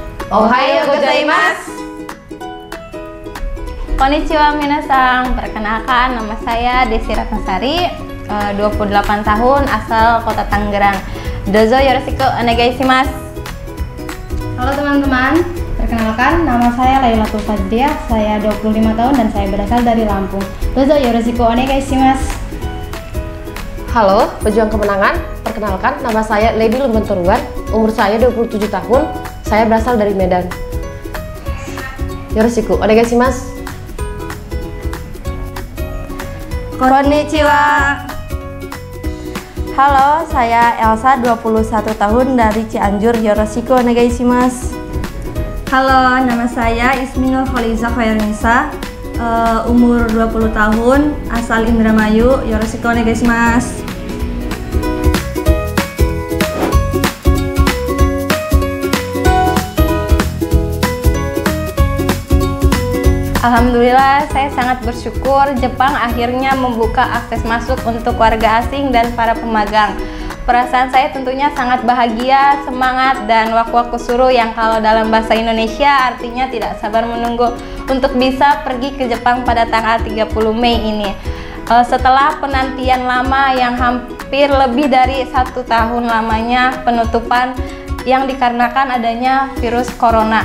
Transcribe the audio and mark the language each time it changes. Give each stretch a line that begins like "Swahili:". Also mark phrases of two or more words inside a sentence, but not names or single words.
Japanese: おはようございます. こんにちは皆さん,
Indonesian: perkenalkan nama saya Desi Ratnasari, 28 tahun, asal kota Tangerang.
Japanese: どうぞよろしくお願いします.
Indonesian: Halo teman-teman, perkenalkan nama saya Lailatul Fajriah, saya 25 tahun dan saya berasal dari Lampung.
Japanese: どうぞよろしくお願いします.
Indonesian: Halo, pejuang kemenangan. Perkenalkan, nama saya Lady Lumbenturuan, umur saya 27 tahun, saya berasal dari Medan.
Japanese: よろしくお願いします. Konnichiwa.
Indonesian: Halo, saya Elsa, 21 tahun dari Cianjur.
Japanese: よろしくお願いします.
Indonesian: Halo, nama saya Isminul Kholiza Khairunisa, umur 20 tahun, asal Indramayu.
Japanese: よろしくお願いします.
Indonesian: Alhamdulillah, saya sangat bersyukur Jepang akhirnya membuka akses masuk untuk warga asing dan para pemagang. Perasaan saya tentunya sangat bahagia, semangat, dan
Japanese: わくわくする
Indonesian: yang kalau dalam bahasa Indonesia artinya tidak sabar menunggu untuk bisa pergi ke Jepang pada tanggal 30 Mei ini. Setelah penantian lama yang hampir lebih dari 1 tahun lamanya penutupan yang dikarenakan adanya virus corona.